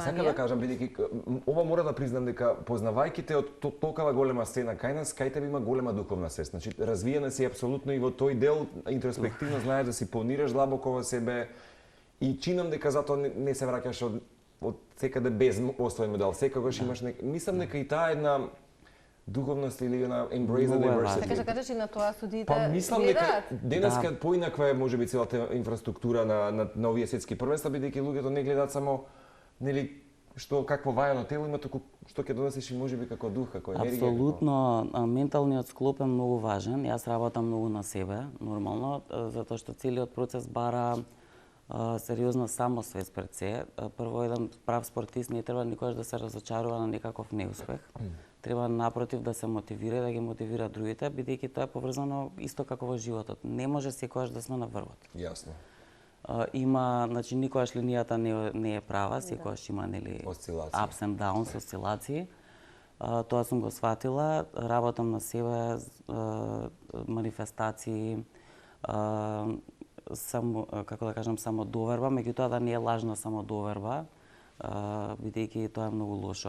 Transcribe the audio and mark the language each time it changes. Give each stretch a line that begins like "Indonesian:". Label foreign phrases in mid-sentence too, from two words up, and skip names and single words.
Macedonian: Сакам да кажам, бидејќи ова мора да признам дека познавајќите од толкова голема сцена кај нас, кај тебе има голема духовна свест. Значи, развиена си апсолутно и во тој дел интроспективно знаеш да си планираш длабоко во себе И чинам дека затоа не се враќаш од секаде без освоен медал. Секогаш имаш мислам дека и таа една духовност или на
English: embrace the diversity.
Macedonian: Така кажеш и на тоа судиите Па мислам дека денеска поинаква е можеби целата инфраструктура на овие светски првенства, бидејќи луѓето не гледаат само нели што какво вајано тело има, туку што ќе донесеш и можеби како дух, како енергија. Апсолутно, менталниот склоп е многу важен. Јас работам многу на себе, нормално, затоа што целиот процес бара сериозна самосвест пред се. Прво, еден прав спортист не треба никогаш да се разочарува на некаков неуспех. Треба напротив да се мотивира, да ги мотивира другите, бидејќи тоа е поврзано исто како во животот. Не може секогаш да сме на врвот. Јасно. Има, значи никогаш линијата не е права, секогаш има нели
English: ups and downs,
Macedonian: осцилации. Тоа сум го сватила, работам на себе, манифестации, како да кажам, самодоверба, меѓутоа да не е лажна самодоверба, бидејќи тоа е многу лошо.